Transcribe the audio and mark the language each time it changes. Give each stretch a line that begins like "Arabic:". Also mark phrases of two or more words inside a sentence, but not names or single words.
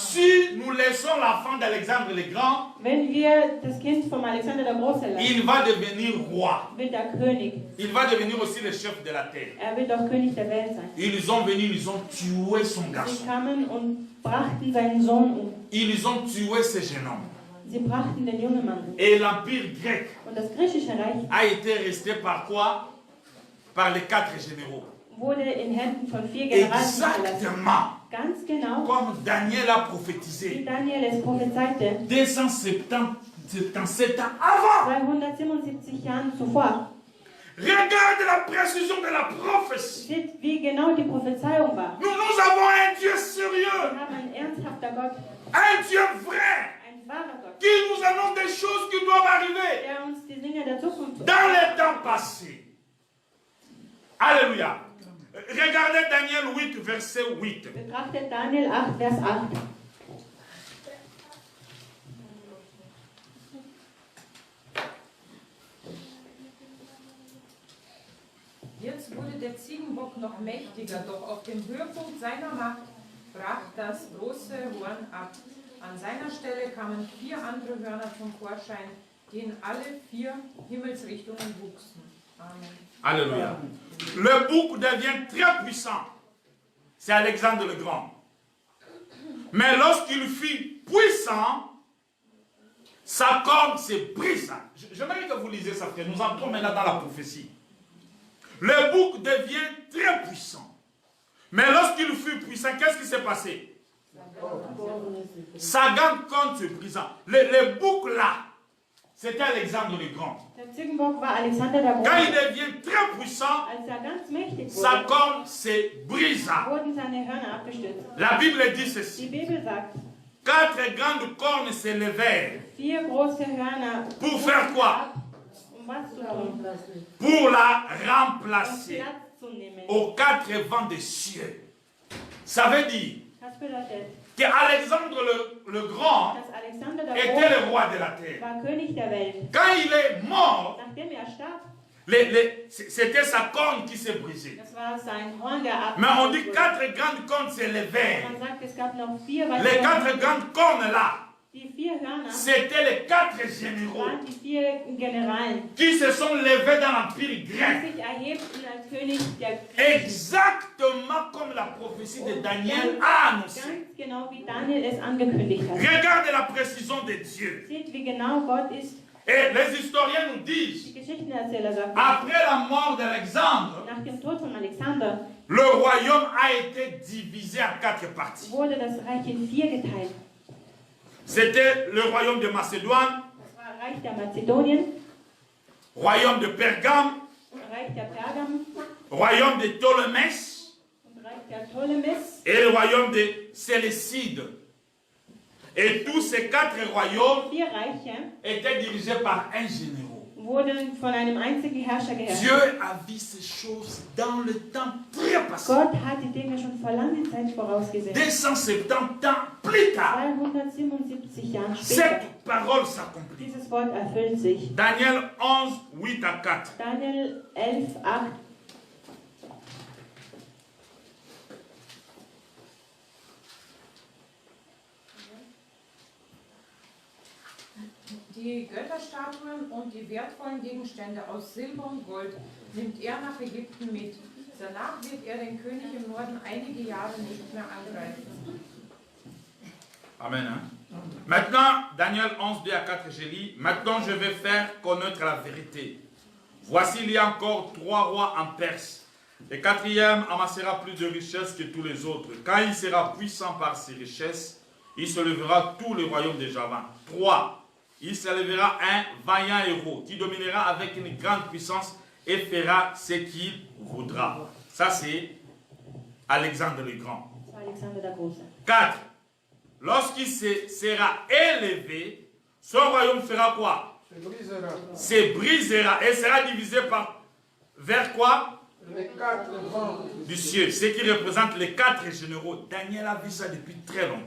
French: si nous laissons la fin d'Alexandre le Grand,
German: Wenn wir das Kind von Alexander der Große lassen,
French: il va devenir roi.
German: wird er König.
French: Il va devenir aussi le chef de la terre.
German: Er wird auch König der Welt sein.
French: Ils ont venu, ils ont tué son
German: Sie
French: garçon.
German: kamen und brachten seinen Sohn um.
French: Ils ont tué ce jeune homme.
German: Sie brachten den jungen Mann um.
French: Et l'empire grec
German: Und das griechische Reich
French: a été resté par quoi? Par les 4 généraux.
German: wurde in Händen von 4 Generalen hinterlassen.
French: Exactement
German: Ganz genau,
French: comme Daniel a
German: wie
French: prophétisé.
German: Daniel es prophezeite,
French: 277 ans avant.
German: 277 Jahren zuvor.
French: Regarde la précision de la prophétie.
German: Seht, wie genau die Prophezeiung war.
French: Nous avons un Dieu
German: Wir
French: sérieux,
German: haben einen ernsthafter Gott,
French: un Dieu vrai,
German: ein wahrer Gott,
French: qui nous annonce des choses qui doivent arriver
German: der uns die Dinge der Zukunft
French: dans les temps passés. Alléluia. Regardez Daniel 8, verset 8.
German: betrachtet. Daniel 8, Vers 8. Jetzt wurde der Ziegenbock noch mächtiger, doch auf dem Höhepunkt seiner Macht brach das große Horn ab. An seiner Stelle kamen 4 andere Hörner zum Vorschein, die in alle 4 Himmelsrichtungen wuchsen. Amen.
French: Alléluia. Le bouc devient très puissant. C'est Alexandre le Grand. Mais lorsqu'il fut puissant, sa corne se brisa. J'aimerais que vous lisiez ça, frère. Nous entrons maintenant dans la prophétie. Le bouc devient très puissant. Mais lorsqu'il fut puissant, qu'est-ce qui s'est passé? Sa grande corne se brisa. Le bouc là, c'était Alexandre le Grand.
German: Der Ziegenbock war Alexander der
French: Quand il
German: Große.
French: devient très puissant,
German: Als er ganz mächtig
French: sa
German: wurde,
French: corne se brisa.
German: wurden seine Hörner abgestürzt.
French: La Bible dit
German: Die
French: ceci.
German: Bibel sagt,
French: 4 grandes cornes se levèrent.
German: 4 große Hörner.
French: Pour faire quoi?
German: Um was zu tun?
French: Pour la
German: Um
French: remplacer
German: Platz zu nehmen.
French: aux 4 vents des cieux. Ça veut dire
German: Das bedeutet,
French: que Alexandre le Grand
German: dass Alexander der
French: était le
German: Große
French: roi de la terre.
German: war König der Welt.
French: Quand il est mort,
German: Nachdem er starb,
French: c'était sa corne qui s'est brisée.
German: das war sein Horn, der
French: Mais on dit
German: abgestürzt
French: 4 grandes cornes se
German: wurde.
French: levèrent.
German: Man sagt, es gab noch 4
French: Les
German: weitere 4 Hörner.
French: grandes cornes là,
German: Die 4 Hörner
French: c'était les 4 généraux
German: waren die 4 Generalen,
French: qui se sont levés dans l'empire grec.
German: die sich erhebten als König der Griechen.
French: Exactement comme la prophétie de Daniel a annoncé.
German: Ganz genau wie Daniel es angekündigt hat.
French: Regardez la précision de Dieu.
German: Seht, wie genau Gott ist.
French: Et les historiens nous
German: Die
French: disent,
German: Geschichtenerzähler sagen,
French: après la mort d'Alexandre,
German: nach dem Tod von Alexander
French: le royaume a été divisé en 4 parties.
German: wurde das Reich in 4 geteilt.
French: C'était le royaume de Macédoine,
German: Das war Reich der Mazedonien,
French: royaume de Pergame,
German: Reich der Pergam
French: royaume de Ptolémès
German: und Reich der Ptolemes
French: et le royaume de Séleucide. Et tous ces 4 royaumes
German: 4 Reiche
French: étaient dirigés par un général.
German: wurden von einem einzigen Herrscher geherrscht.
French: Dieu a vu ces choses dans le temps très passé.
German: Gott hat die Dinge schon vor langer Zeit vorausgesehen.
French: 270 ans plus tard,
German: 277 Jahre später.
French: cette parole s'accomplit.
German: Dieses Wort erfüllt sich.
French: Daniel 11, 8 à 4.
German: Daniel 11, 8. Die Götterstatuen und die wertvollen Gegenstände aus Silber und Gold nimmt er nach Ägypten mit. Danach wird er den König im Norden einige Jahre nicht mehr angreifen.
French: Amen. Hein? Maintenant, Daniel 11, 2 à 4, je lis. Maintenant, je vais faire connaître la vérité. Voici, il y a encore 3 rois en Perse. Le 4e amassera plus de richesses que tous les autres. Quand il sera puissant par ses richesses, il se lèvera tout le royaume de Javan. 3. Il se lèvera un vaillant héros qui dominera avec une grande puissance et fera ce qu'il voudra. Ça, c'est Alexandre le Grand.
German: Alexander der Große.
French: 4. Lorsqu'il sera élevé, son royaume fera quoi? Se brisera. Se brisera et sera divisé vers quoi? Les 4 vents Du ciel. Ce qui représente les 4 généraux. Daniel a vu ça depuis très longtemps.